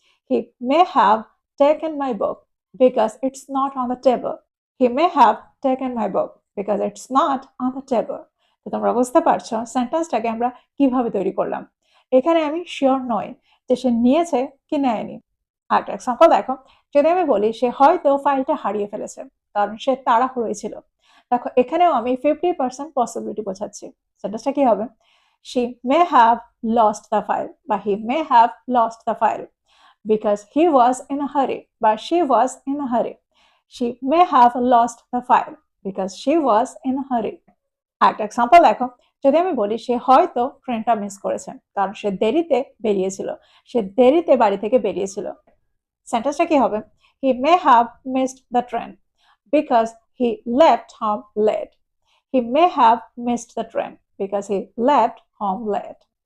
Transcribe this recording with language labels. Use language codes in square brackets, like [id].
[en] He may have taken my book because it's not on the table, he may have taken my book because it's not on the table. [bn] তো তোমরা বুঝতে পারছো সেন্টেন্সটাকে আমরা কিভাবে তৈরি করলাম। এখানে আমি শিওর নই যে সে নিয়েছে কি নেয়নি। আরেকটা এক্সাম্পল দেখো, যদি আমি বলি সে হয়তো ফাইলটা হারিয়ে ফেলেছে, কারণ সে তাড়াহুড়োয় ছিল। দেখো এখানেও আমি 50% পসিবিলিটি বোঝাচ্ছি। সেন্টেন্সটা কি হবে, [en] she may have lost the file বা he may have lost the file because he was in a hurry বা she was in a hurry, she may have lost the file because she was in a hurry। [bn] আরেকটা example দেখো, যদি আমি বলি সে হয়তো ট্রেনটা miss করেছে, কারণ সে দেরিতে বেরিয়েছিল, সে দেরিতে বাড়ি থেকে বেরিয়েছিল। সেন্টেন্সটা কি হবে, [en] he may have missed the train because he left home late, he may have missed the train because he left home late।